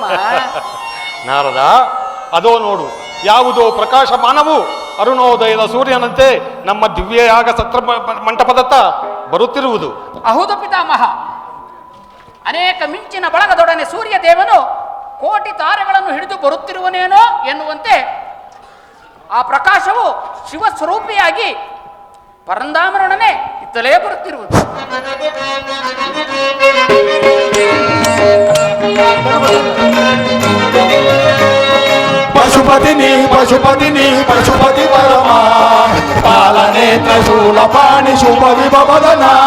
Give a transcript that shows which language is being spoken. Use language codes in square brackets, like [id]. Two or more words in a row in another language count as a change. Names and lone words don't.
[kn] ನಾರದ, ಅದೋ ನೋಡು, ಯಾವುದೋ ಪ್ರಕಾಶಮಾನವು ಅರುಣೋದಯದ ಸೂರ್ಯನಂತೆ ನಮ್ಮ ದಿವ್ಯಯಾಗ ಸತ್ರ ಮಂಟಪದತ್ತ ಬರುತ್ತಿರುವುದು. ಹೌದು ಪಿತಾಮಹ. ಅನೇಕ ಮಿಂಚಿನ ಬಳಗದೊಡನೆ ಸೂರ್ಯ ದೇವನು ಕೋಟಿ ತಾರೆಗಳನ್ನು ಹಿಡಿದು ಬರುತ್ತಿರುವನೇನೋ ಎನ್ನುವಂತೆ ಆ ಪ್ರಕಾಶವು ಶಿವಸ್ವರೂಪಿಯಾಗಿ ಪರಂಧಾಮನೊಡನೆ ಇತ್ತಲೇ ಬರುತ್ತಿರುವುದು. [sa] ಪಶುಪತಿನಿ ಪಶುಪತಿನಿ ಪಶುಪತಿ ಪರಮ ಪಾಲನೇತ್ರ ಶೂಲ ಪಾಣಿ ಶುಭ ವಿಭವದನ